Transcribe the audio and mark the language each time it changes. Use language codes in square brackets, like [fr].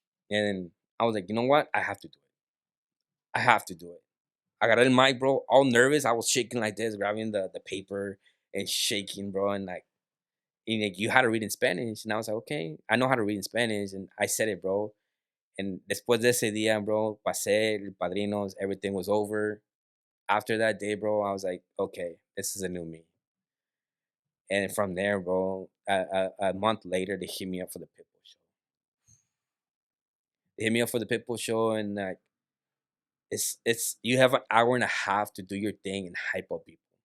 [en] And I was like, you know what? I have to do it. I have to do it. I got in mic, bro, all nervous. I was shaking like this, grabbing the paper and shaking, bro. And like, you had to read in Spanish. And I was like, okay, I know how to read in Spanish. And I said it, bro. [es] And después de ese día, bro, pasé, el padrinos, [en] everything was over. After that day, bro, I was like, okay, this is a new me. And from there, bro, a month later, they hit me up for the Pitbull show. They hit me up for the Pitbull show, and like, it's you have an hour and a half to do your thing and hype up people.